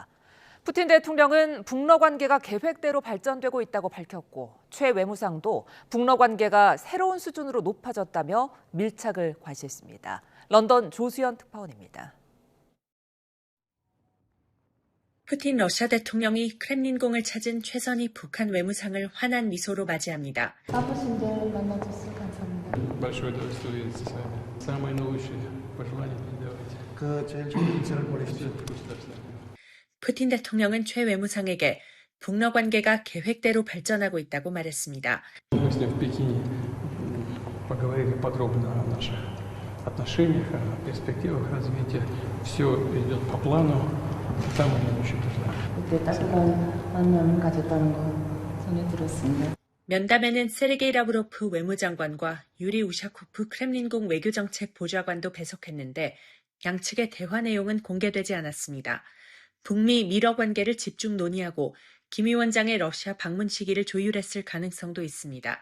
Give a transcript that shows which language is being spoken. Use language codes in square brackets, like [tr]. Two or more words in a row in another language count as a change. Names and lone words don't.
[ko] 푸틴 대통령은 북러 관계가 계획대로 발전되고 있다고 밝혔고 최 외무상도 북러 관계가 새로운 수준으로 높아졌다며 밀착을 과시했습니다. 런던 조수연 특파원입니다. 푸틴 러시아 대통령이 크렘린궁을 찾은 최선희 북한 외무상을 환한 미소로 맞이합니다. 바쁘신데 만나줘서 감사합니다. [ru] Большое удовольствие с вами. Самые наилучшие пожелания передавайте. [ko] 제일 좋은 인사를 보내십시오. 푸틴 대통령은 최 외무상에게 북러 관계가 계획대로 발전하고 있다고 말했습니다. [ru] Мы с ним в Пекине поговорили подробно о наших отношениях, о перспективах развития. Все идет по плану. Самые наилучшие пожелания. [ko] 그때 따뜻한 만남을 가졌다는 거 전해 들었습니다. 면담에는 세르게이 라브로프 외무장관과 유리 우샤코프 크렘린궁 외교정책 보좌관도 배석했는데 양측의 대화 내용은 공개되지 않았습니다. 북미 밀러 관계를 집중 논의하고 김 위원장의 러시아 방문 시기를 조율했을 가능성도 있습니다.